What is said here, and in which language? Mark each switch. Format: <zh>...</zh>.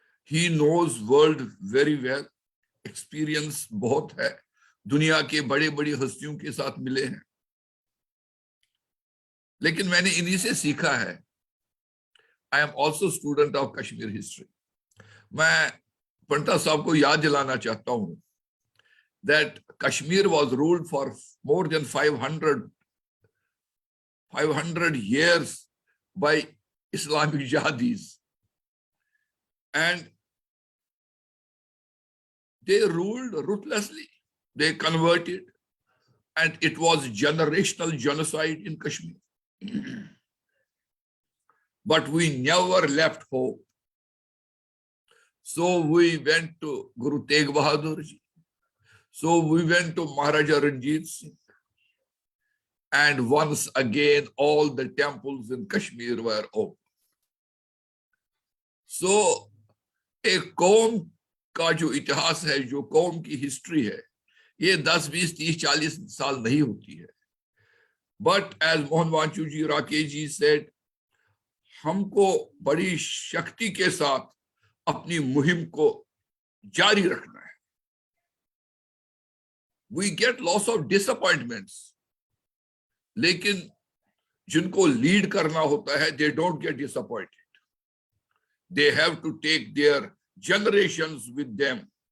<en>he knows world very well,</en> <hi>experience बहुत है, दुनिया के बड़े बड़ी हस्तियों के साथ मिले हैं। लेकिन मैंने इन्हीं से सीखा है।</hi> <en>I am also student of Kashmir history.</en> <hi>मैं पंडिता साहब को याद दिलाना चाहता हूं</hi> <en>that Kashmir was ruled for more than 500 years by Islamic jihadis, and they ruled ruthlessly. They converted, and it was generational genocide in Kashmir. But we never left hope. So we went to Guru Tegh Bahadur Ji. So we went to Maharaja Ranjit Singh, and once again all the temples in Kashmir were open.</en> <hi>So एक कौम का जो इतिहास है, जो कौम की history है, ये 10, 20, 30, 40 साल नहीं होती है.</hi> <en>But as Mohan Vanchuji, Rakesh ji said,</en> <hi>हमको बड़ी शक्ति के साथ अपनी मुहिम को जारी रखना है.</hi> <en>We get lots of disappointments,</en> <hi>लेकिन जिनको लीड करना होता है,</hi> <en>they don't get disappointed. They have to take their generations with them.</en>